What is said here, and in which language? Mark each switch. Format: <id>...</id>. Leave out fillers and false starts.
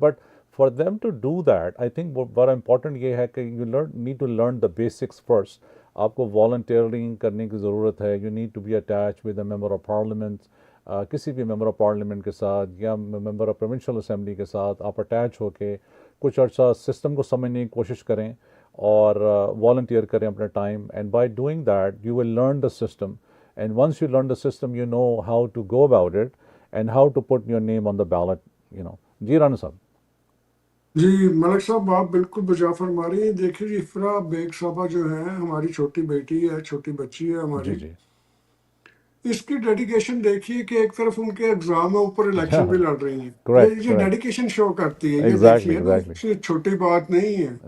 <en>But for them to do that, I think</en> <ur>بڑا important یہ ہے کہ</ur> <en>you need to learn the basics first.</en> <ur>آپ کو volunteering کرنے کی ضرورت ہے.</ur> <en>You need to be attached with a member of parliament,</en> <ur>کسی بھی member of parliament کے ساتھ یا member of provincial assembly کے ساتھ آپ اٹیچ ہو کے کچھ عرصہ سسٹم کو سمجھنے کی کوشش کریں اور volunteer کریں اپنا time.</ur> <en>And by doing that, you will learn the system. And once you learn the system, you know how to go about it and how to put your name on the ballot.</en> <ur>جی رانا صاحب. جی ملک صاحب آپ بالکل بجا فرما رہی ہیں. دیکھیے جی افرا bag صاحبہ جو ہے ہماری چھوٹی بیٹی ہے, چھوٹی بچی ہے ہماری. جی اس کی ڈیڈیکیشن دیکھیے کہ ایک طرف ان کے ایگزام ہے, اوپر الیکشن بھی لڑ رہی ہیں. یہ ڈیڈیکیشن شو کرتی ہے. یہ دیکھیے نا, چھوٹی بات نہیں ہے.</ur>